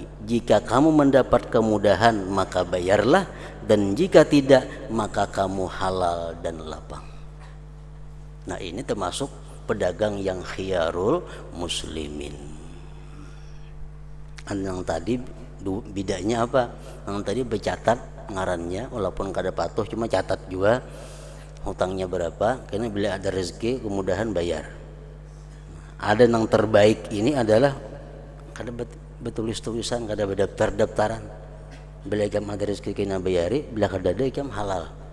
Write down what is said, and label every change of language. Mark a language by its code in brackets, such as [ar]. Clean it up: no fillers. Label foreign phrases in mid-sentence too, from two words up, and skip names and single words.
[id] Jika kamu mendapat kemudahan maka bayarlah, dan jika tidak maka kamu halal dan lapang. Nah, ini termasuk pedagang yang [ar] خيار المسلمين. [id] Yang tadi bedanya apa? [bjn] Yang tadi bercatat ngarannya, walaupun kada patuh cuma catat juga hutangnya berapa, karena bila ada rezeki kemudahan bayar. Ada yang terbaik ini adalah kada betulis-tulisan, kada berdaftar-daftaran. Bila ikam ada rezeki kena bayari, bila kada ada ikam halal.